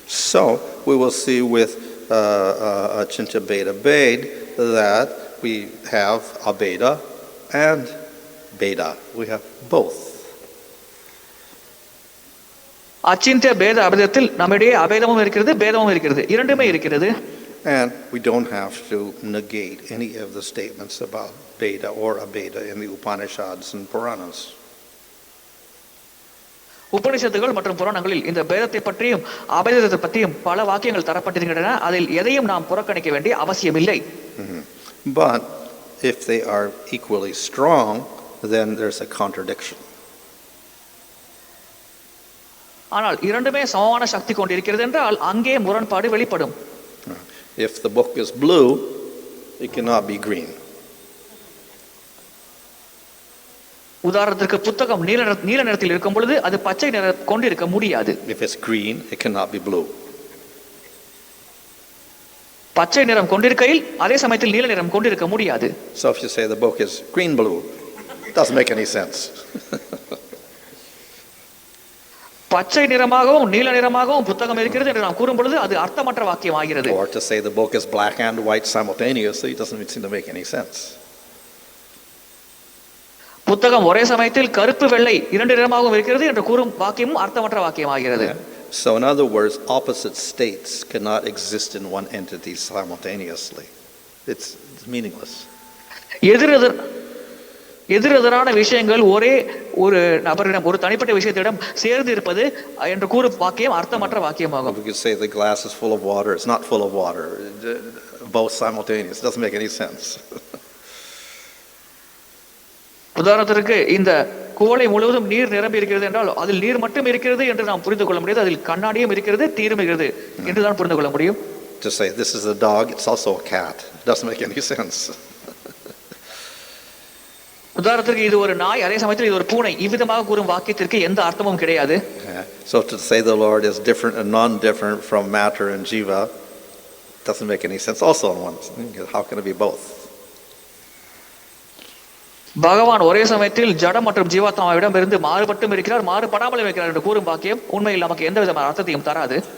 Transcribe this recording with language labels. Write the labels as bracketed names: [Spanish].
[English] So we will see with Achintya Beda Bed that we have Abeda and Beda. We have both. [Tamil] அச்சிந்திய பேத அபேதத்தில் நம்மிடையே அபேதமும் இருக்கிறது, பேதமும் இருக்கிறது, இரண்டுமே இருக்கிறது. [English] And we don't have to negate any of the statements about Beda or Abeda in the Upanishads and Puranas. [Tamil] உபனிஷத்துகள் மற்றும் புராணங்களில் இந்த பேதத்தை பற்றியும் அபேதத்தை பற்றியும் பல வாக்கியங்கள் தரப்பட்டிருக்கின்றன. அதில் எதையும் நாம் புறக்கணிக்க வேண்டிய அவசியமில்லை. [English] But if they are equally strong, then there's a contradiction. [Tamil] ஆனால் இரண்டுமே சமமான சக்தி கொண்டிருக்கிறது என்றால் அங்கே முரண்பாடு வெளிப்படும். [English] If the book is blue, it cannot be green. [Tamil] உதாரணத்திற்கு புத்தகம் நீல நிறத்தில் இருக்கும் பொழுது அது பச்சை நிறம் கொண்டிருக்க முடியாது. [English] If it's green, it cannot be blue. [Tamil] பச்சை நிறம் கொண்டிருக்கையில் அதே சமயத்தில் நீல நிறம் கொண்டிருக்க முடியாது. [English] So if you say the book is green blue, it doesn't make any sense. [Tamil] பச்சை நிறமாகவும் நீல நிறமாகவும் புத்தகம் இருக்கிறது என்று நாம் கூறும் பொழுது அது அர்த்தமற்ற வாக்கியம் ஆகிறது. [English] Or to say the book is black and white simultaneously, it doesn't seem to make any sense. [Tamil] புத்தகம் ஒரே சமயத்தில் கருப்பு வெள்ளை இரண்டு நிறமாகவும் இருக்கிறது என்று கூறும் வாக்கியமும் அர்த்தமற்ற வாக்கியம் ஆகிறது. [English] So in other words, opposite states cannot exist in one entity simultaneously. It's meaningless. [Tamil] எதிரெதிரான விஷயங்கள் ஒரே ஒரு நபரிடம் ஒரு தனிப்பட்ட விஷயத்திடம் சேர்ந்து இருப்பது என்று கூறும் வாக்கியம் அர்த்தமற்ற வாக்கியமாகும். [English] We could say the glass is full of water. It's not full of water. Both simultaneous. It doesn't make any sense. [Tamil] உதாரணத்திற்கு இந்த குவளை முழுவதும் நீர் நிரம்பி இருக்கிறது என்றால் அதில் நீர் மட்டும் இருக்கிறது என்று நாம் புரிந்து கொள்ள முடியாது. அதில் கண்ணாடியும் இருக்கிறது, தீரும் இருக்கிறது என்று தான் புரிந்து கொள்ள முடியும். [English] To say this is a dog, it's also a cat. It doesn't make any sense. [Tamil] உதாரணத்திற்கு இது ஒரு நாய், அதே சமயத்தில் இது ஒரு பூனை, இவ்விதமாக கூறும் வாக்கியத்திற்கு எந்த அர்த்தமும் கிடையாது. [English] So to say the Lord is different and non-different from matter and jiva doesn't make any sense also in one. How can it be both? [Tamil] பகவான் ஒரே சமயத்தில் ஜடம் மற்றும் ஜீவாத்மாவிடம் இருந்து மாறுபட்டும் இருக்கிறார், மாறுபடாமலும் இருக்கிறார் என்று கூறும் வாக்கியம் உண்மையில் நமக்கு எந்த விதமான அர்த்தத்தையும் தராது.